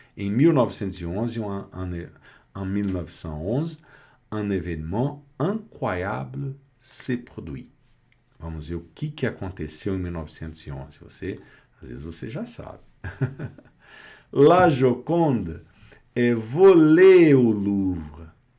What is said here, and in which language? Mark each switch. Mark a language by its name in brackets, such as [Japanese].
[Portuguese] Em 1911, [French] en 1911, un événement incroyable se produit. [Portuguese] Vamos ver o que aconteceu em 1911. Às vezes você já sabe. [French] La Joconde est volée au Louvre.